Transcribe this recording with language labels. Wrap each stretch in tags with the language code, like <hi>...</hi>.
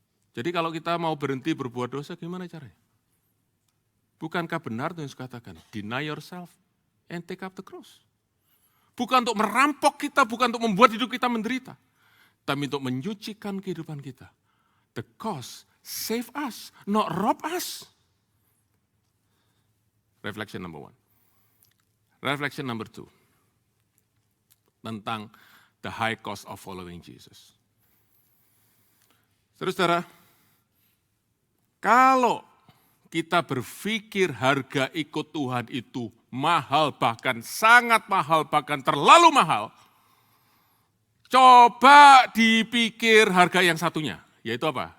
<id>Jadi kalau kita mau berhenti berbuat dosa, gimana caranya? Bukankah benar Tuhan Yesus katakan,</id> <en>deny yourself and take up the cross.</en> <id>Bukan untuk merampok kita, bukan untuk membuat hidup kita menderita, tapi untuk menyucikan kehidupan kita.</id> <en>The cost save us, not rob us. Reflection number 1. Reflection number 2.</en> <id>Tentang</id> <en>the high cost of following Jesus.</en> <id>Saudara-saudara, kalau kita berpikir harga ikut Tuhan itu mahal, bahkan sangat mahal, bahkan terlalu mahal, coba dipikir harga yang satunya, yaitu apa?</id>